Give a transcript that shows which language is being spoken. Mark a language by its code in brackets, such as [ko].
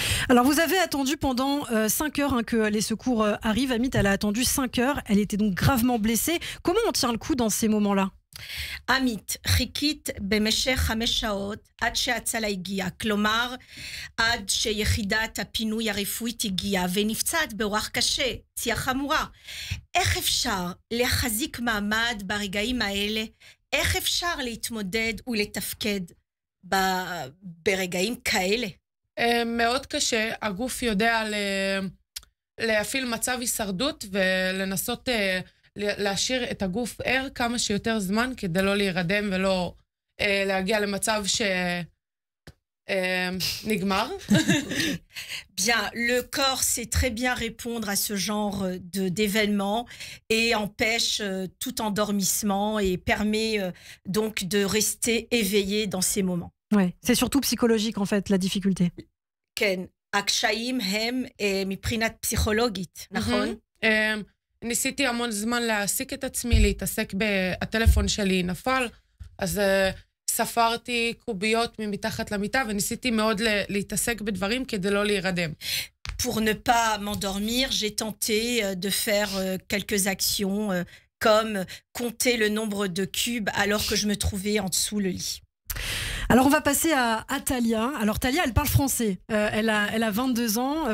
[fr] Alors vous avez attendu pendant 5 heures que les secours arrivent. Amit, elle a attendu 5 heures. Elle était donc gravement blessée. Comment on tient le coup dans ces moments-là? [he] עמית, חיכית במשך 5 שעות עד שההצלה הגיעה, כלומר עד שיחידת הפינוי הרפואית הגיעה ונפצעת באורח קשה, פציעה חמורה. איך אפשר להחזיק מעמד ברגעים האלה? איך אפשר להתמודד ולתפקד ברגעים כאלה? מאוד קשה, הגוף יודע להפעיל מצב הישרדות ולנסות להשאיר את הגוף ער כמה שיותר זמן כדי לא להירדם ולא להגיע למצב שנגמר. [fr] Bien, le corps sait très bien répondre à ce genre d'événements et empêche tout endormissement et permet donc de rester éveillé dans ces moments. Ouais, c'est surtout psychologique en fait la difficulté. [he] כן, הקשיים הם מבחינת פסיכולוגית, נכון? ניסיתי המון זמן להעסיק את עצמי, להתעסק הטלפון שלי נפל, אז ספרתי קוביות מתחת למיטה, וניסיתי מאוד להתעסק בדברים כדי לא להירדם. [fr] Pour ne pas m'endormir, j'ai tenté de faire quelques actions comme compter le nombre de cubes alors que je me trouvais en dessous le lit. Alors, on va passer à Talia. Alors, Talia, elle parle français. Elle a 22 ans.